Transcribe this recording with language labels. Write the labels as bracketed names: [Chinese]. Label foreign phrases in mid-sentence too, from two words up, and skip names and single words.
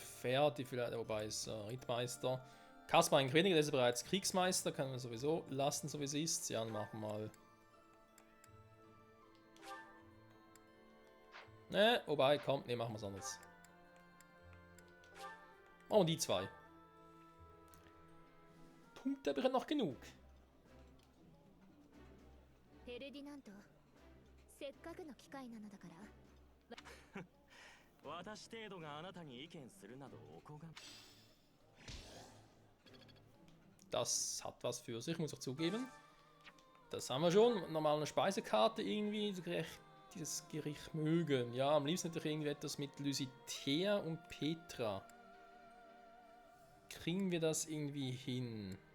[German] Ferdi vielleicht, wobei ist Rittmeister. Kaspar eigentlich weniger, der ist bereits Kriegsmeister, kann man sowieso lassen, so wie es ist. Ja, dann machen wir mal. Ne, wobei, komm, ne, machen wir es anders. Machen wir die zwei. Punkte habe ich noch genug. [Japanese] フェルディナント、せっかくの機会なのだから。私程度があなたに意見するなどおこがま。 [German] Das hat was für sich, muss ich zugeben. Das haben wir schon. Normal eine Speisekarte irgendwie, dieses Gericht mögen. Ja, am liebsten natürlich irgendwie etwas mit Lysitea und Petra. Kriegen wir das irgendwie hin?